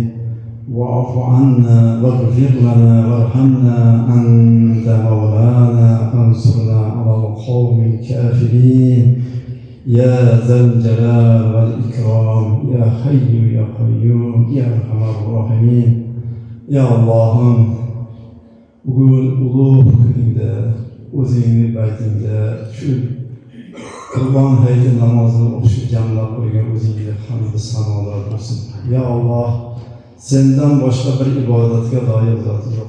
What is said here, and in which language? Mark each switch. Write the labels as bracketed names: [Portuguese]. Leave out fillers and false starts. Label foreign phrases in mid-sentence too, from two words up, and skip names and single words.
[Arabic] واعف عنا واغفر لنا وارحمنا أنت مولانا فانصرنا على القوم الكافرين. يا ذا الجلال والإكرام يا حي يا قيوم يا أرحم الراحمين. [Uzbek] Ya Allah'ım, Bugün ulug' kuningda o'zingni baytingda shu Qurban hayiti namozini o'qishga jamlab qo'ygan o'zingga hamd sanolar bo'lsin. Ya Alloh, sendan boshqa bir ibodatga loyiq zot yo'q.